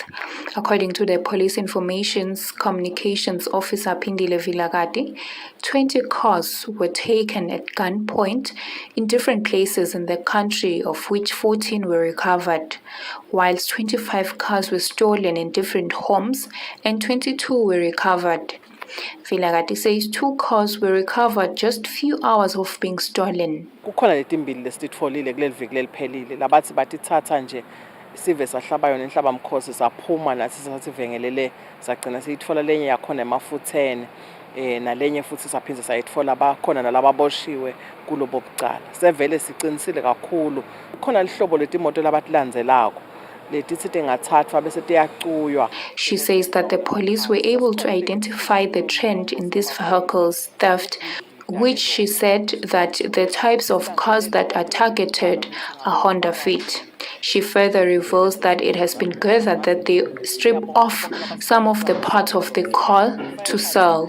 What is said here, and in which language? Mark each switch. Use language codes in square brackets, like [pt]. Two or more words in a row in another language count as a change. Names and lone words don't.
[en] According to the Police Informations Communications Officer Pindile Vilagati, 20 cars were taken at gunpoint in different places in the country, of which 14 were recovered, whilst 25 cars were stolen in different homes and 22 were recovered. Vilagati says 2 cars were recovered just few hours of being stolen. [ss] Kukhona letimbili lesitfolile kuleli viki leliphelile labathi batithatha nje sive sahlaba yona inhlaba mkhosi saphuma nathi sasivengelele sagcina siyitfola lenye yakhona emafutheni nalenye futhi saphinza sayitfola bakhona nalababoshiwe kulobo bucala. Sevele siqinisile kakhulu khona lihlobo letimoto labatilandzelako. [en] She says that the police were able to identify the trend in these vehicles theft, which she said that the types of cars that are targeted are Honda Fit. She further reveals that it has been gathered that they strip off some of the parts of the car to sell.